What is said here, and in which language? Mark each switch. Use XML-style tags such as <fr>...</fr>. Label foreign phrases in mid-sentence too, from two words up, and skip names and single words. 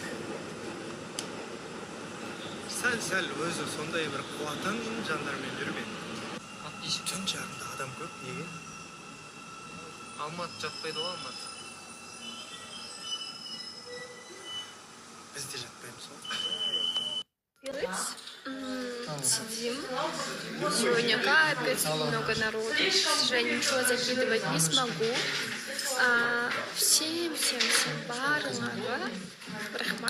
<kk>Сәл өзі сондай бір қуатын жандармен жүрген. Түн жағында адам көп, неге? Алматы жатпайды ғой, Алматы. Біз де жатпаймыз ғой.</kk> <ru>Сидим. Сегодня капец, много народу. К сожалению, ничего закидывать не смогу.</ru> <kk>Всем барларға рахмат.</kk>